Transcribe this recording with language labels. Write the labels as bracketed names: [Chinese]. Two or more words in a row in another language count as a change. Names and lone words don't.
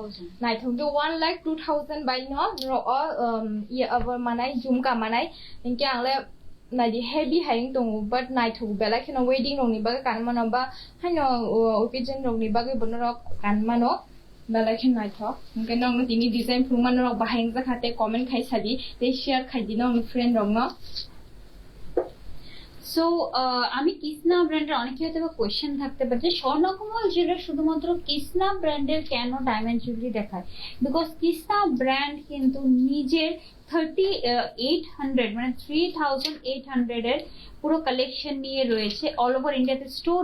[Kok Borok] Nai thong 1,02,000 by no ro ye over manai jumka manai inke angle naji heavy hang tong but night thu bela khina wedding rong ni baga kan mano ba hano occasion rong ni baga bonoro kan mano bela khina night tho ke nong tini design phung mano rok bahang ja khate comment khai sabi te share khai di nong friend rong no [Bangla] সো আমি কৃষ্ণা ব্র্যান্ডের অনেকে হয়তো কোয়েশ্চেন থাকতে পারে যে স্বর্ণকমল জুয়েলার শুধুমাত্র কৃষ্ণা ব্র্যান্ডের কেন [English] diamond jewellery [Bangla] দেখায় বিকজ কৃষ্ণা ব্র্যান্ড কিন্তু নিজের 3,800 মানে 3,800 এর পুরো কালেকশন নিয়ে রয়েছে [English] all over [Bangla] ইন্ডিয়াতে স্টোর